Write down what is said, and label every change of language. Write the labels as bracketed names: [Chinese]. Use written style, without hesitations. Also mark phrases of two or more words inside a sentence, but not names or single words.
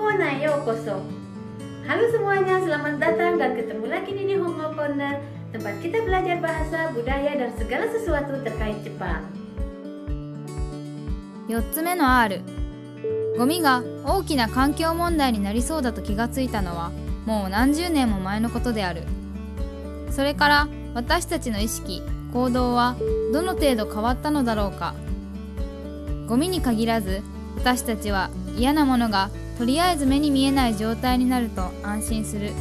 [Japanese] なようこそ. [Indonesian] Halo semuanya, selamat datang dan ketemu lagi di Nihongo Corner, tempat kita belajar bahasa, budaya, dan segala sesuatu terkait Jepang. [Japanese] 4 つ目の R。ゴミが大きな環境問題になりそうだと気がついたのはもう何十年も前のことである。それから私たちの意識、行動はどの程度変わったのだろうか。ゴミに限らず私たちは嫌なものがとりあえず目に見えない状態になると安心する。